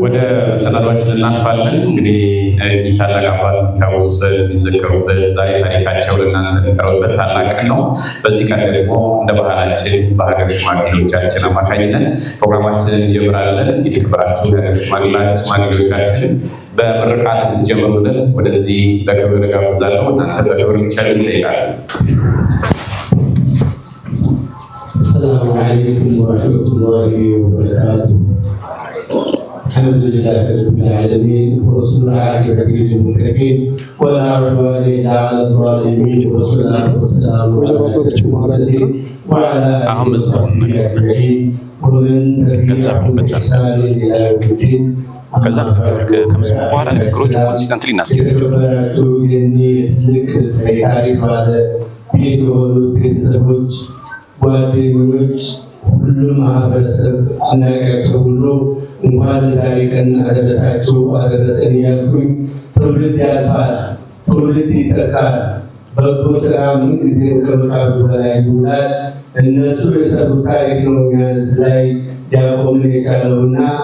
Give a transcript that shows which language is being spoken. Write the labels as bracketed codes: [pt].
[am] ወደ ሰነዶችን እናልፋለን። እንግዲህ እኚህ ታላቅ አባት የሚታወሱበት የሚዘከሩበት ዛሬ ታሪካቸው ለእናንተ የሚቀርብበት ታላቅ ቀን ነው። በዚህ ቀን ደግሞ እንደ ባህላችን በሀገር ሽማግሌዎቻችን አማካኝነት ፕሮግራማችንን እንጀምራለን። የተከበራችሁ የሀገር ሽማግሌዎቻችን በምርቃት እንድትጀምሩልን ወደዚህ በክብር ጋብዛለሁ። እናንተ በክብር እንድትሸኙ እንጠይቃለን። [ar] السلام عليكم ورحمة الله وبركاته. الحمد لله رب العالمين ورسول العاقبة للمتقين ولا عدوان إلا على الظالمين والصلاة والسلام على أشرف المرسلين وعلى آله وصحبه أجمعين ومن تبعهم بإحسان إلى يوم الدين. [am] ከዛ ከመስሙ በኋላ ንግግሮች ኮንሲስተንትሊ እናስኬድ። የተከበራችሁ የእኒህ ትልቅ ታሪክ ባለ ቤት የሆኑት ቤተሰቦች፣ ጓደኞች፣ ሁሉም ማህበረሰብ አናቃቸው ሁሉ እንኳን ዛሬ ቀን አደረሳችሁ አደረሰን እያልኩኝ ትውልድ ያልፋል፣ ትውልድ ይተካል። በጎ ስራ ምን ጊዜ ከመቃብሩ በላይ ይውላል። እነሱ የሰሩት ታሪክ ነው እኛስ ላይ ሊያቆምን የቻለውና